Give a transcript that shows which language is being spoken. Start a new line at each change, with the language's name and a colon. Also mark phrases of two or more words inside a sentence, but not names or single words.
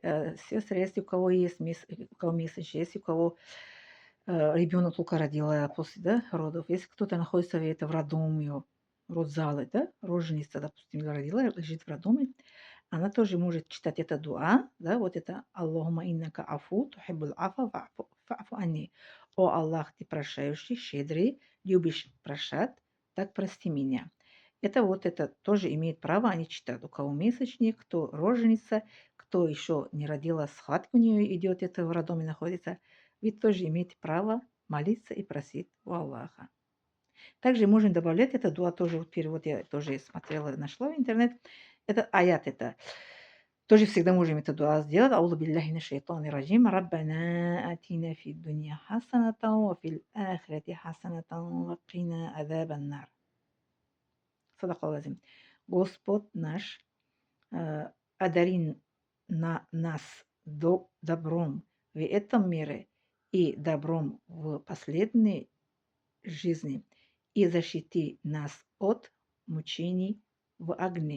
Russian: Сестры, если у кого есть у кого месячные, если у кого ребенок только родила после, да, родов, если кто-то находится в роддоме, родзале, да, роженица, допустим, родила, лежит в роддоме, она тоже может читать это дуа, да, вот это
Arabic: اللهم إنك عفو تحب العفو, فاعف عني.
Russian: О Аллах, ты прощающий, щедрый, любишь прощать, так прости меня. Это тоже имеет право, они читают, у кого месячник, кто роженица, кто еще не родила, схватка у нее идет, это в роддоме находится, вы тоже имеете право молиться и просить у Аллаха. Также можем добавлять это дуа, тоже вот перевод я тоже смотрела, нашла в интернет. Это аят это. Тоже всегда можем это дуа сделать.
Arabic: أعوذ بالله من الشيطان الرجيم. ربنا آتنا في الدنيا حسنة وفي الآخرة حسنة وقنا عذاب النار. Садакаллазим.
Russian: Господь наш, одари нас добром в этом мире и добром в последней жизни и защити нас от мучений в огне.